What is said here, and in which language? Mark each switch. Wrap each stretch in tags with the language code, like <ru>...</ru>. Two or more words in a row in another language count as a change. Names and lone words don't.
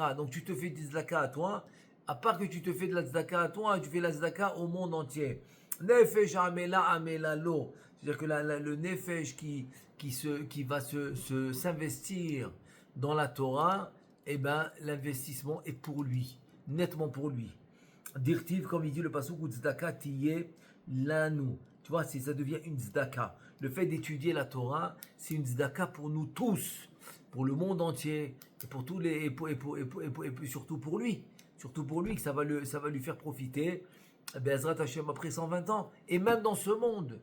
<fr>Donc tu te fais des Tzedaka à toi. À part que tu te fais de la Tzedaka à toi, tu fais la Tzedaka au monde entier.</fr> <he>נפש עמלה עמלה לו.</he> <fr>C'est-à-dire que le Nefesh qui va s'investir dans la Torah, l'investissement est pour lui, nettement pour lui. Dirtiv, comme il dit le pasuk,</fr> <he>צדקה תהיה לנו.</he> <fr>Tu vois, ça devient une tzedaka. Le fait d'étudier la Torah, c'est une tzedaka pour nous tous, pour le monde entier, et pour tous les, et surtout pour lui. Surtout pour lui, que ça va lui faire profiter,</fr> <he>בעזרת השם</he> <fr>après 120 ans, et même dans ce monde.</fr>